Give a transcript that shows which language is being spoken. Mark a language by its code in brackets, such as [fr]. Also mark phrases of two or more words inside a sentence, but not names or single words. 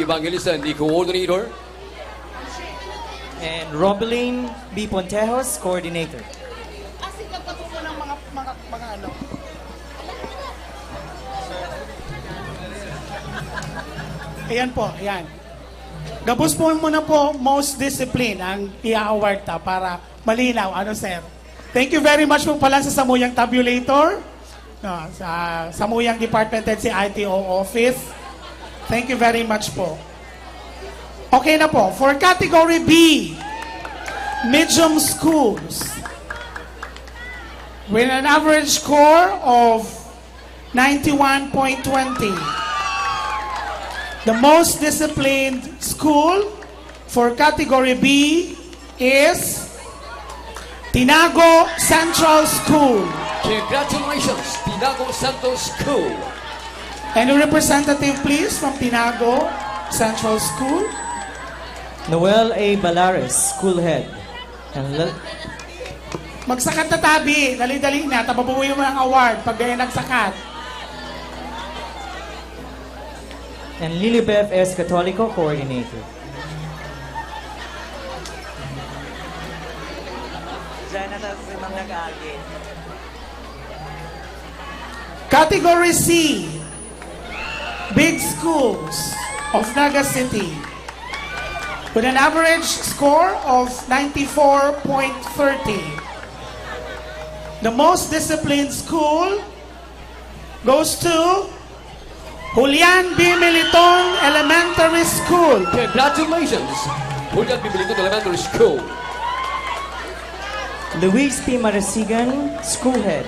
[en] Evangelista, and the coordinator, And Robeline B. Pontejos, Coordinator. [bik] Ayan po, ayan. Gabos po muna po, [en] most discipline [bik] ang i-award ta para malinaw. Ano, sir? [en] Thank you very much [bik] po pala sa Samuyang [en] Tabulator, no, [bik] sa Samuyang [en] Department [bik] at si [en] ITO Office. Thank you very much po. Okay [bik] na po. [en] For category B, medium schools, with an average score of 91.20. The most disciplined school for category B is Tinago Central School. Congratulations, Tinago Central School. Any representative please from Tinago Central School? Noel A. Balares, School Head. And [bik] Magsakat na tabi. Dali-dali na. Tababuhin mo ang award pag ganyan nagsakat. [en] and Lilibeth S. Catolico, Coordinator. Category C, Big Schools of Naga City, with an average score of 94.30. The most disciplined school goes to Julian B. Militon Elementary School. Congratulations, Julian B. Militon Elementary School. Luis P. Marasigan, School Head.